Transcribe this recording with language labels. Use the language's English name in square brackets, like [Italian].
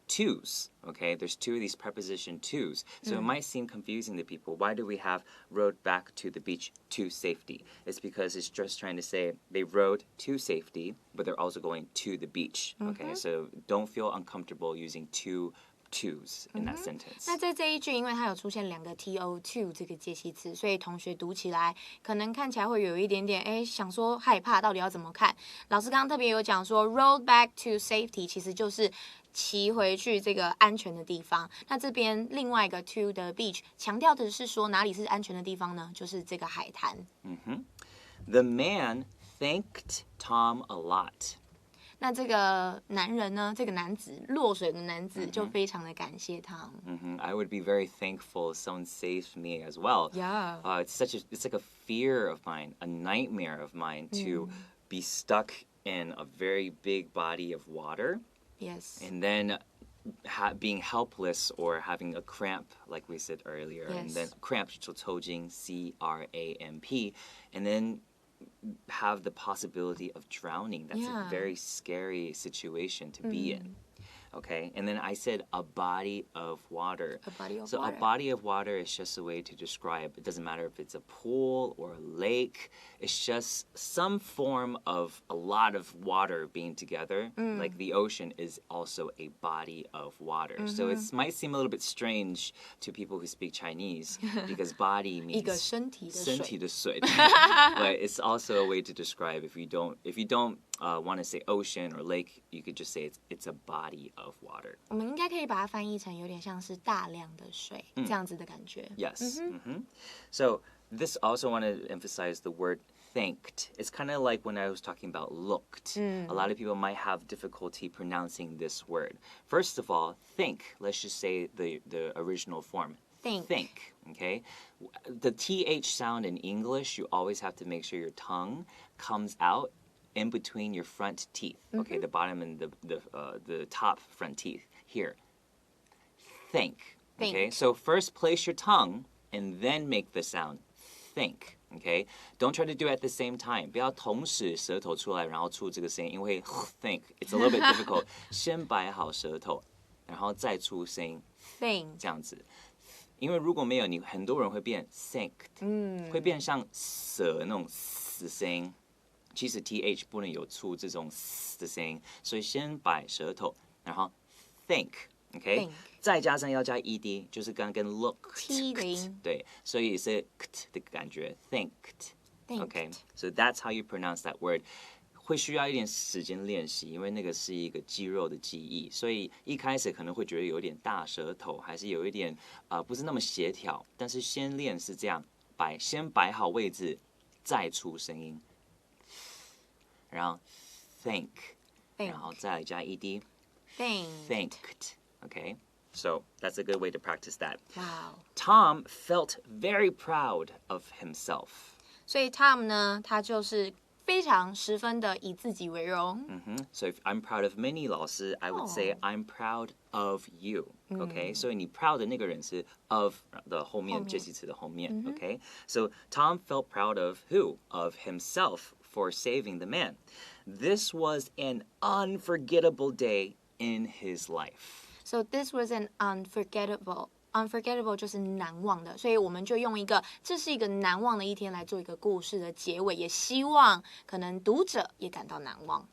[English] twos, okay? There's two of these preposition twos. So it might seem confusing to people. Why do we have rowed back to the beach to safety? It's because it's just trying to say they rowed to safety, but they're also going to the beach, okay? So don't feel uncomfortable using two twos in that sentence. [Chinese] 那在这一句，因为它有出现两个 to 这个介系词，所以同学读起来可能看起来会有一点点，想说害怕，到底要怎么看？老师刚刚特别有讲说 ，roll back to safety 其实就是骑回去这个安全的地方。那这边另外一个 to the beach 强调的是说哪里是安全的地方呢？就是这个海滩。 [English] The man thanked Tom a lot. [Chinese] 那这个男人呢，这个男子落水的男子就非常的感谢他。 [English] I would be very thankful if someone saved me as well. Yeah. It's like a fear of mine, a nightmare of mine to be stuck in a very big body of water. Yes. And then being helpless or having a cramp, like we said earlier. Yes. And then cramp, [Chinese] 就抽筋, [English] C-R-A-M-P. And then have the possibility of drowning. That's a very scary situation to be in. Okay, and then I said a body of water. A body of So a body of water is just a way to describe, it doesn't matter if it's a pool or a lake, it's just some form of a lot of water being together. Like the ocean is also a body of water. So it might seem a little bit strange to people who speak Chinese because body means [Chinese] 一个身体的水。 [English] But it's also a way to describe if you don't want to say ocean or lake, you could just say it's a body of water. [Chinese] 我们应该可以把它翻译成有点像是大量的水这样子的感觉。 [English] Yes. So this also want to emphasize the word thanked. It's kind of like when I was talking about looked. A lot of people might have difficulty pronouncing this word. First of all, think. Let's just say the original form. Think. Okay? The TH sound in English, you always have to make sure your tongue comes out in between your front teeth. Okay, the bottom and the top front teeth. Here. Think. Okay, so first place your tongue and then make the sound. Think. Okay, don't try to do it at the same time. [Chinese] 不要同时舌头出来然后出这个声音，因为 [English] think it's a little bit difficult. [Chinese] 先摆好舌头，然后再出声音。 [English] Think [Chinese] 这样子。因为如果没有你，很多人会变 thanked，会变像蛇那种死声音。其实 th 不能有出这种的声音，所以先摆舌头，然后 think，OK，再加上要加 ed，就是刚跟 look t 的音，对，所以是 kt 的感觉 [English] ，thanked，OK，so that's how you pronounce that word。 [Chinese] 会需要一点时间练习，因为那个是一个肌肉的记忆，所以一开始可能会觉得有点大舌头，还是有一点不是那么协调，但是先练是这样，先摆好位置，再出声音。然后 think， 然后再来加 ed， thanked. [English] Okay, so that's a good way to practice that. Wow. Tom felt very proud of himself. [Chinese] 所以 Tom 呢，他就是非常十分的以自己为荣。 [English] So if I'm proud of Minnie 老师 I would say I'm proud of you. [Chinese] Okay, 所以你 proud 的那个人是 of 的后面介系词的后面。 [English] Okay, so Tom felt proud of who? Of himself for saving the man. This was an unforgettable day in his life. So this was an unforgettable [Chinese] 就是难忘的，所以我们就用这是一个难忘的一天来做一个故事的结尾，也希望可能读者也感到难忘。